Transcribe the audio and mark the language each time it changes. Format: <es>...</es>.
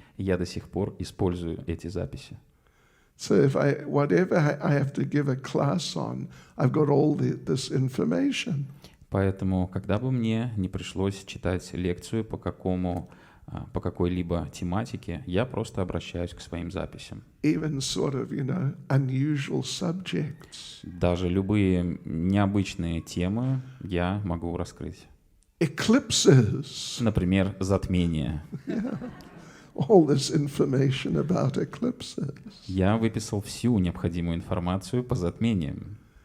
<ru>Я до сих пор использую эти записи.</ru> <en>So if whatever I have to give a class on, I've got all this information.</en> <ru>Поэтому, когда бы мне не пришлось читать лекцию по какой-либо тематике, я просто обращаюсь к своим записям.</ru> <en>Even sort of, unusual subjects.</en> <ru>Даже любые необычные темы я могу раскрыть.</ru> <en>Eclipses.</en> <ru>Например, затмение.</ru> <en>All this information about eclipses.</en> <ru>Я выписал всю необходимую информацию по затмениям.</ru>